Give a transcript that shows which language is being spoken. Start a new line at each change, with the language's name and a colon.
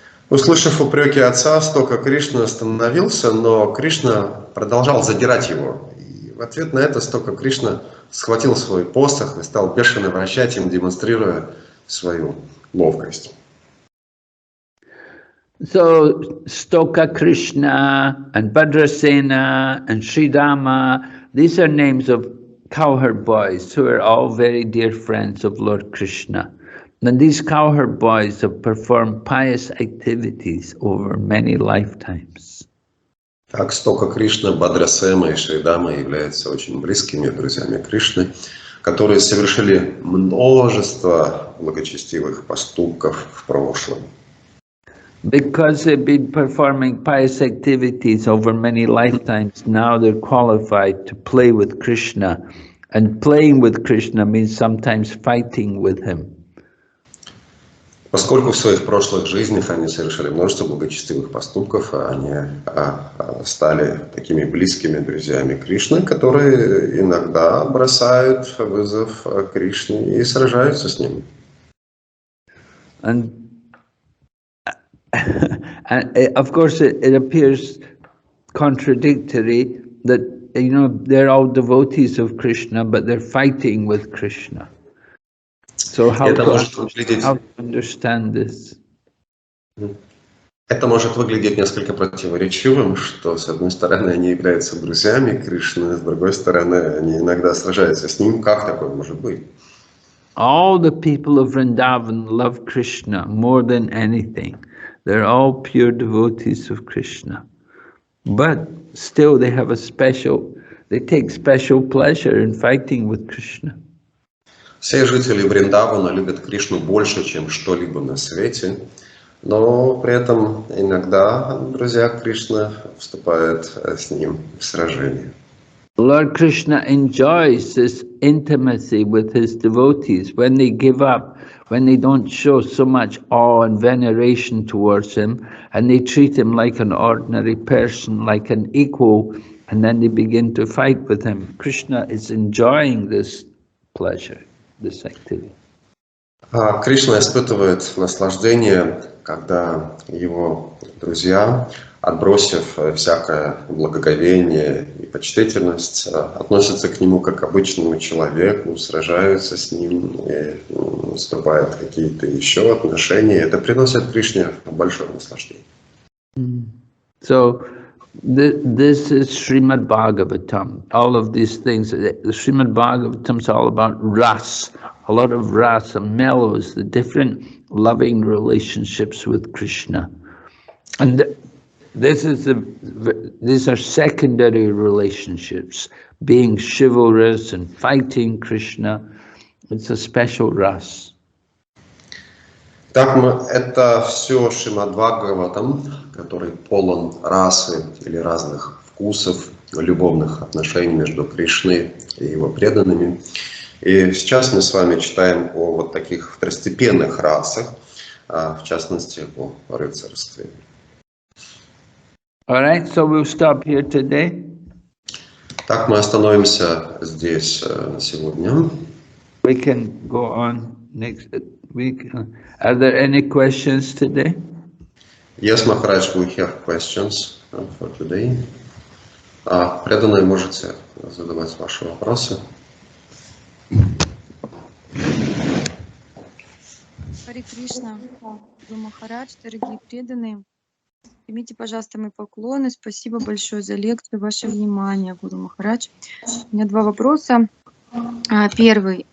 Russian: Услышав упреки отца, Стока Кришна остановился, но Кришна продолжал задирать его. И в ответ на это Стока Кришна схватил свой посох и стал бешено вращать им, демонстрируя свою ловкость.
English: So Stoka Krishna and Bhadrasena and Sridama, these are names of cowherd boys who are all very dear friends of Lord Krishna. And these cowherd boys have performed pious activities over many lifetimes.
Russian: Так, Стока Кришна, Бадрасема и Шридама являются очень близкими друзьями Кришны, которые совершили множество благочестивых поступков в прошлом.
English: Because they've been performing pious activities over many lifetimes, now they're qualified to play with Krishna. And playing with Krishna means sometimes fighting with him.
Russian: Поскольку в своих прошлых жизнях они совершили множество благочестивых поступков, они стали такими близкими друзьями Кришны, которые иногда бросают вызов Кришне и сражаются с ним.
English: And of course, it appears contradictory that, you know, they're all devotees of Krishna, but they're fighting with Krishna. So how to understand this?
Russian: Это может выглядеть несколько противоречивым, что с одной стороны они являются друзьями Кришны, с другой стороны они иногда сражаются с ним. Как такое может быть?
English: All the people of Vrindavan love Krishna more than anything. They're all pure devotees of Krishna. But still they take special pleasure in fighting with Krishna.
Russian: Все жители Вриндавана любят Кришну больше, чем что-либо на свете, но при этом иногда друзья Кришны вступают с ним в сражение.
English: Lord Krishna enjoys this intimacy with his devotees when they give up, when they don't show so much awe and veneration towards him, and they treat him like an ordinary person, like an equal, and then they begin to fight with him. Krishna is enjoying this pleasure, this activity.
Russian: Кришна испытывает наслаждение, когда его друзья, отбросив всякое благоговение и почтительность, относятся к нему как к обычному человеку, сражаются с ним, и вступают в какие-то еще отношения. Это приносит Кришне большое наслаждение.
English: So this is Srimad Bhagavatam. All of these things, the Srimad Bhagavatam is all about ras, a lot of ras and mellows, the different loving relationships with Krishna. And these are secondary relationships, being chivalrous and fighting Krishna. It's a special ras.
Russian: Так, это все Шримад Бхагаватам, который полон расы или разных вкусов, любовных отношений между Кришной и его преданными. И сейчас мы с вами читаем о вот таких второстепенных расах, в частности о рыцарстве.
English: All right, so we'll stop here today.
Russian: Так, мы остановимся здесь на сегодня.
English: We can go on next week. Are there any questions today? Yes, Maharaj, we have questions for today.
Russian: Преданные, можете задавать ваши вопросы. Харе Кришна, Гуру Махарадж, дорогие преданные, примите, пожалуйста, мои поклоны. Спасибо большое за лекцию, ваше внимание, Гуру Махарадж. У меня два вопроса. Первый.